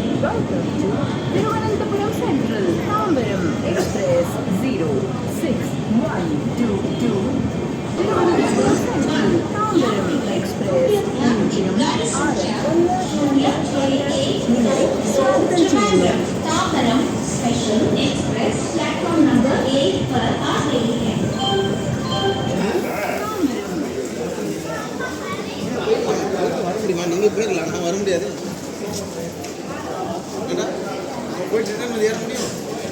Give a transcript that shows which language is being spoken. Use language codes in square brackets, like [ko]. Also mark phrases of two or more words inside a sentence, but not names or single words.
[en] Welcome to Thiruvananthapuram Central, Tambaram Express 061222. Thiruvananthapuram Central, Tambaram Express. [hi] तांबरम [en] special express platform number [hi] 8 पर आ गई है। [ta] வர முடியுமா? நீங்கள் போயிடலாம், நான் வர முடியாது. போயிட்டு ஏற முடியும்.